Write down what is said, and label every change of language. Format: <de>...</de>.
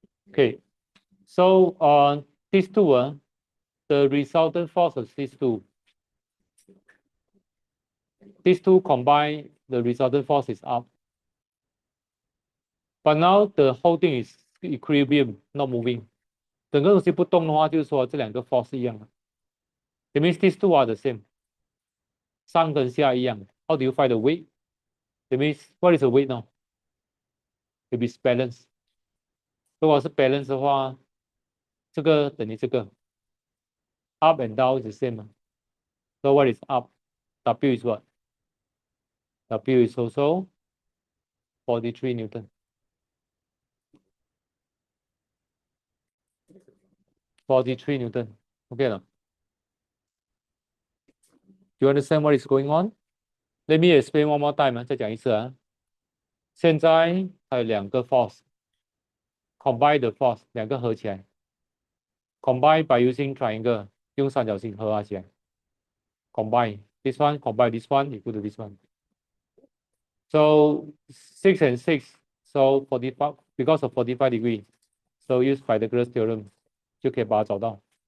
<en>Okay. So these two, the resultant force of these two. These two combined, the resultant force is up. But now the whole thing is equilibrium, not moving.</en> <zh>整个东西不动的话，就是说这两个 force 是一样的。</zh> <en>It means these two are the same.</en> <zh>上跟下一样。</zh> <en>How do you find the weight? It means what is the weight now? It is balance.</en> <zh>如果是 balance 的话，这个等于这个。</zh> <en>Up and down is the same. So what is up? W is what? W is also 43 Newton. 43 Newton. Okay. Do you understand what is going on? Let me explain one more time</en> <zh>再讲一次啊。现在还有两个 force。</zh> <en>Combine the force</en> <zh>两个合起来。</zh> <en>Combine by using triangle</en> <zh>用三角形合起来。</zh> <en>Combine this one, combine this one equal to this one. So 6 and 6. So 45 because of 45 degree. So use Pythagoras theorem</en> <zh>就可以把它找到。</zh>